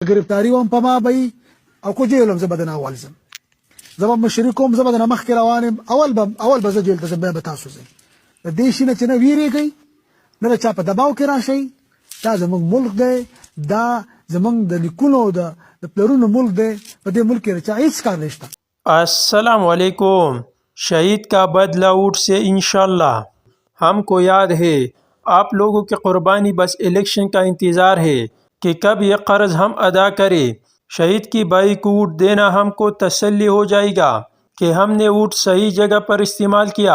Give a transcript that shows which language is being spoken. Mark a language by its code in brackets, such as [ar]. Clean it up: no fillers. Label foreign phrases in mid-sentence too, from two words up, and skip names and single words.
[ps] گرفتاری وم په ما بی او کو جیلم زه به د نه اول ځم زه به مشري کوم زه به د نه مخکې روان یم اول به زه جیل ته ځم بیا به تاسو ځئ د دې شي نه چې نه ویرېږئ نه د چا په دباو کې راشئ دا زموږ ملک دی دا زموږ د نیکونو د پلرونو ملک دی په دې ملک کې د چا هېڅ کار نشته. [ar] السلام علیکم. [ur] شہید کا بدلہ اونٹ سے انشاءاللہ. ہم کو یاد ہے آپ لوگوں کی قربانی بس الیکشن کا انتظار ہے کہ کب یہ قرض ہم ادا کریں. شہید کی بائی کو ووٹ دینا ہم کو تسلی ہو جائے گا کہ ہم نے ووٹ صحیح جگہ پر استعمال کیا.